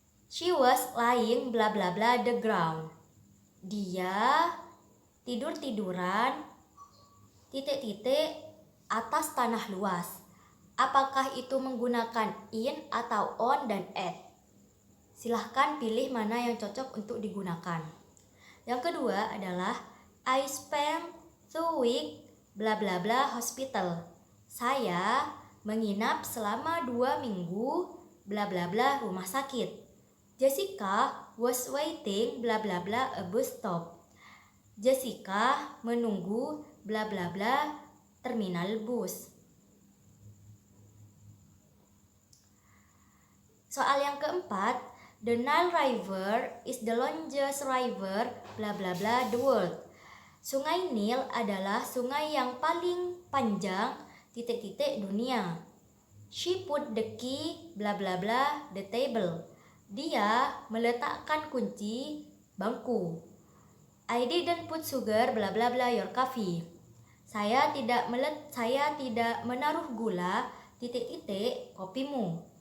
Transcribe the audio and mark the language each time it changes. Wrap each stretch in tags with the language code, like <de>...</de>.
<en>She was lying bla bla bla the ground.</en> <id>Dia tidur-tiduran titik-titik atas tanah luas. Apakah itu menggunakan in atau on dan at? Silahkan pilih mana yang cocok untuk digunakan. Yang kedua adalah</id> <en>I spent 2 weeks bla bla bla hospital.</en> <id>Saya menginap selama 2 minggu bla bla bla rumah sakit.</id> <en>Jessica was waiting bla bla bla a bus stop.</en> <id>Jessica menunggu bla bla bla terminal bus. Soal yang keempat,</id> <en>the Nile River is the longest river bla bla bla the world.</en> <id>Sungai Nil adalah sungai yang paling panjang titik-titik dunia.</id> <en>She put the key bla bla bla the table.</en> <id>Dia meletakkan kunci bangku.</id> <en>I didn't put sugar bla bla bla your coffee.</en> <id>Saya tidak menaruh gula titik-titik kopimu.</id>